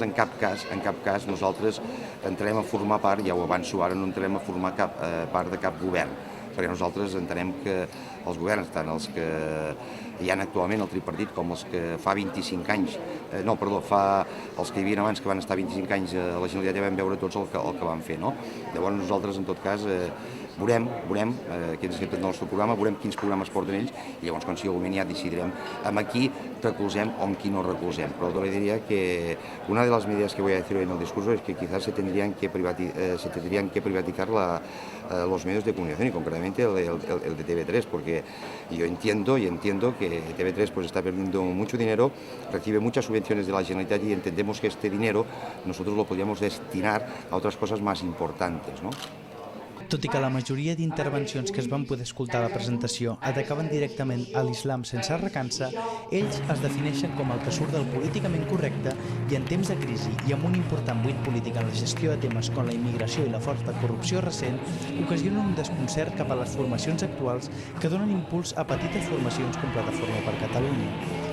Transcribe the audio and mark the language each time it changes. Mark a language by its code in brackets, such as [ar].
[ca] En cap cas nosaltres entrem a formar part, ja ho avanço ara, no entrem a formar part de cap govern, perquè nosaltres entenem que els governs, tant els que hi ha actualment al tripartit com els que fa 25 anys, els que hi havia abans que van estar 25 anys a la Generalitat, ja vam veure tots el que van fer, no? Llavors nosaltres, en tot cas, veurem què ens accepten del nostre programa, veurem quins programes porten ells i llavors, quan sigui el moment, ja decidirem amb qui recolzem o amb qui no recolzem. [es] Però yo le diría que una de las medidas que voy a decir hoy en el discurso es que quizás se tendrían que privatizar los medios de comunicación y concretamente el de TV3, porque yo entiendo que TV3 pues está perdiendo mucho dinero, recibe muchas subvenciones de la Generalitat y entendemos que este dinero nosotros lo podríamos destinar a otras cosas más importantes, ¿no? [ca] Tot i que la majoria d'intervencions que es van poder escoltar a la presentació atacaven directament a l'islam sense recança, ells es defineixen com el que surt del políticament correcte i en temps de crisi i amb un important buit polític en la gestió de temes com la immigració i la forta corrupció recent, ocasionen un desconcert cap a les formacions actuals que donen impuls a petites formacions com Plataforma per Catalunya.